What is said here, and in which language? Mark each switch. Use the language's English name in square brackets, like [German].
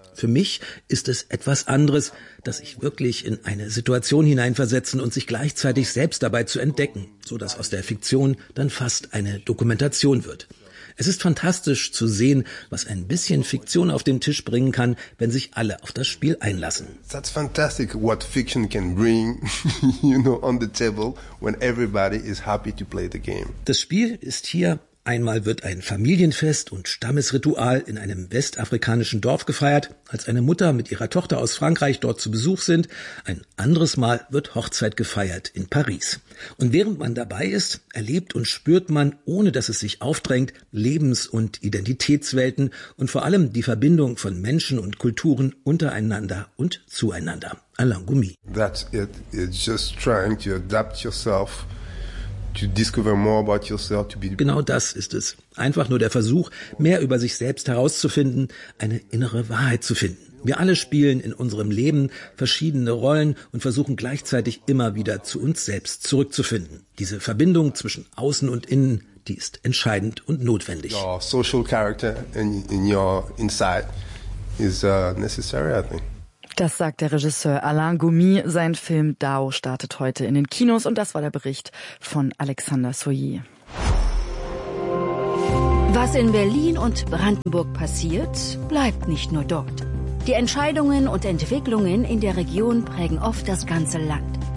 [German] für mich ist es etwas anderes, dass ich wirklich in eine Situation hineinversetzen und sich gleichzeitig selbst dabei zu entdecken, so dass aus der Fiktion dann fast eine Dokumentation wird. Es ist fantastisch zu sehen, was ein bisschen Fiktion auf den Tisch bringen kann, wenn sich alle auf das Spiel einlassen. [English] That's fantastic what fiction can bring, you know, on the table when everybody is happy to play the game. [German] Das Spiel ist hier. Einmal wird ein Familienfest und Stammesritual in einem westafrikanischen Dorf gefeiert, als eine Mutter mit ihrer Tochter aus Frankreich dort zu Besuch sind. Ein anderes Mal wird Hochzeit gefeiert in Paris. Und während man dabei ist, erlebt und spürt man, ohne dass es sich aufdrängt, Lebens- und Identitätswelten und vor allem die Verbindung von Menschen und Kulturen untereinander und zueinander. Alain Goumi. [English] That's it. It's just trying to adapt yourself. To discover more about yourself, to be [German] genau das ist es. Einfach nur der Versuch, mehr über sich selbst herauszufinden, eine innere Wahrheit zu finden. Wir alle spielen in unserem Leben verschiedene Rollen und versuchen gleichzeitig immer wieder zu uns selbst zurückzufinden. Diese Verbindung zwischen Außen und Innen, die ist entscheidend und notwendig. [English] Your social character in your inside is necessary, I think. [German] Das sagt der Regisseur Alain Goumi. Sein Film Dao startet heute in den Kinos und das war der Bericht von Alexander Soyer. Was in Berlin und Brandenburg passiert, bleibt nicht nur dort. Die Entscheidungen und Entwicklungen in der Region prägen oft das ganze Land.